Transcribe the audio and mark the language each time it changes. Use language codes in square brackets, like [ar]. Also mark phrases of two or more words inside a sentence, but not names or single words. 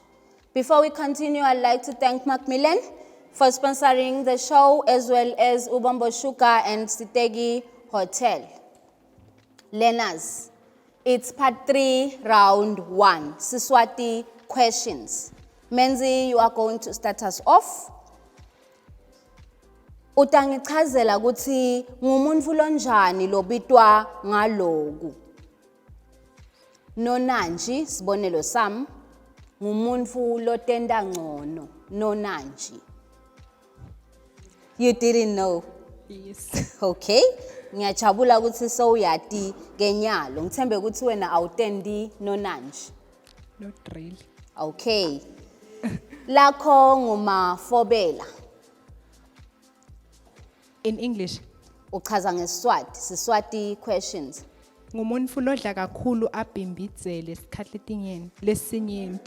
[en] Before we continue, I'd like to thank Macmillan for sponsoring the show, as well as Ubombo Shuka and Sitegi Hotel. Learners, it's part 3, round 1, Siswati questions. Menzi, you are going to start us off. [ss] Utangichazela ukuthi ngumuntu lonjani lobitwa ngaloku. Nonanji, sibonelo sam, ngumuntu lotenda ngcono, nonanji. [en] You didn't know? Yes. Okay. [ss] Ngiyajabula ukuthi sowuyati kenyalo. Ngithembe ukuthi wena awutendi nonanji. [en] Not really. Okay. Lakho ngumafobela. In English, [ss] Uchaza ngeSiswati, [en] Siswati questions. [ss] ngumuntu lodla kakhulu abhimbizele isikhathi lesinyenti.